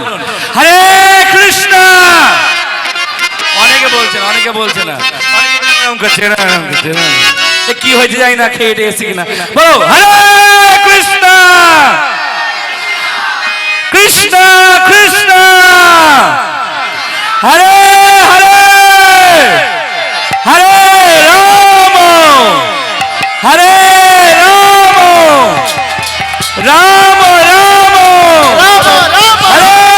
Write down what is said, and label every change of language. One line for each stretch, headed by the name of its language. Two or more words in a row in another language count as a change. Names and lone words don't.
Sanskrit: হরে কৃষ্ণ।
Bangla: অনেকে বলছে না, এরকম করছে না, এ কি হয়েছে জানি না, খেয়ে এসে কিনা।
Sanskrit: বলো হরে কৃষ্ণ কৃষ্ণ কৃষ্ণ হরে হরে হরে রাম হরে রাম রাম রাম হরে